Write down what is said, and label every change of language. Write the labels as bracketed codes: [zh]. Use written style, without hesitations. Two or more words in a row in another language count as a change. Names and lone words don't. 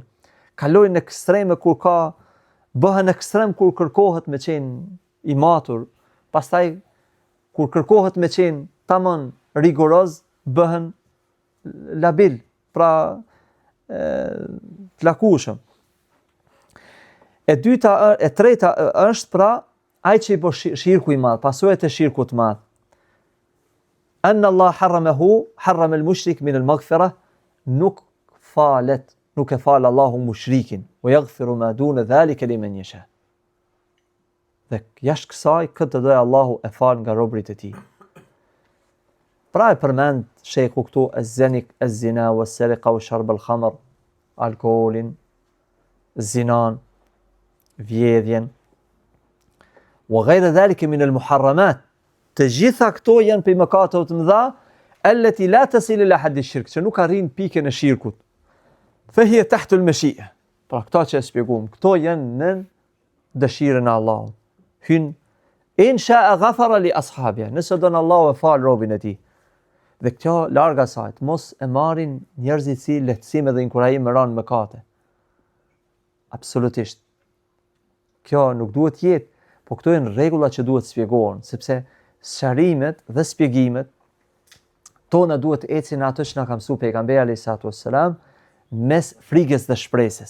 [sq] Kalojnë në ekstreme bëhen ekstrem kur kërkohet me qenë i matur, pastaj kur kërkohet me qenë tamam rigoroz, bëhen labil, pra të lakushëm. E treta është pra ai që i bë shirku i madh, pasojat e shirkut të madh. [ar] أن الله حرم المشرك من المغفرة, [sq] nuk e fal Allahu mushrikin, [ar] ويغفر ما دون ذلك لمن يشاء. [sq] Dhe jashtë kësaj këtë do Allahu e fal nga robërit e tij. Pra e përmend sheku këtu [ar] الزنا والسرقة وشرب الخمر, [sq] alkoolin, zinan, vjedhjen, [ar] وغير ذلك من المحرمات. [sq] Të gjitha këto janë prej mëkateve të mëdha, [ar] التي لا تصل إلى حد الشرك, [sq] që nuk arrin pikën e shirkut. [ar] فهي تحت المشيئة. [sq] Pra këto që e shpjegojmë, këto janë në dëshirën e Allahut. [ar] إن إن شاء غفر لأصحابها, [sq] nëse don Allahu e fal robën e tij. Dhe kjo larg asaj, mos e marrin njerëzit si lehtësim dhe inkurajim me ranë mëkate. Absolutisht. Kjo nuk duhet jetë, po këto janë rregulla që duhet shpjegohen, sepse sqarimet dhe shpjegimet tona duhet ecin ato që na ka mësuar pejgamberi [ar] عليه السلام [sq] mes frikës dhe shpresës.